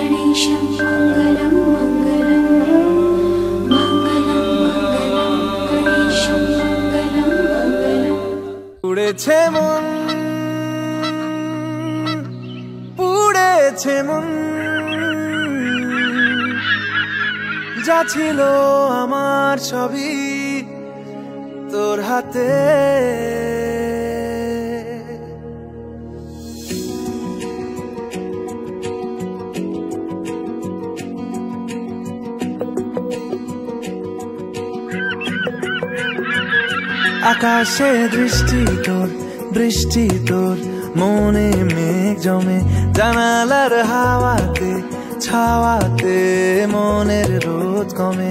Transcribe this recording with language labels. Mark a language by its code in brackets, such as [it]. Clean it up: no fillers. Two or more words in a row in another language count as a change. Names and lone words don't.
[sa] गणेशं मङ्गलं मङ्गलं मङ्गलं मङ्गलं गणेशं मङ्गलं मङ्गलं। [bn] পুড়েছে মন, পুড়েছে মন, যা ছিল আমার সবই তোর হাতে। আকাশে দৃষ্টি তোর, বৃষ্টি তোর, মনে মেঘ জমে, জানালার হাওয়াতে ছাওয়াতে মনের রোদ কমে।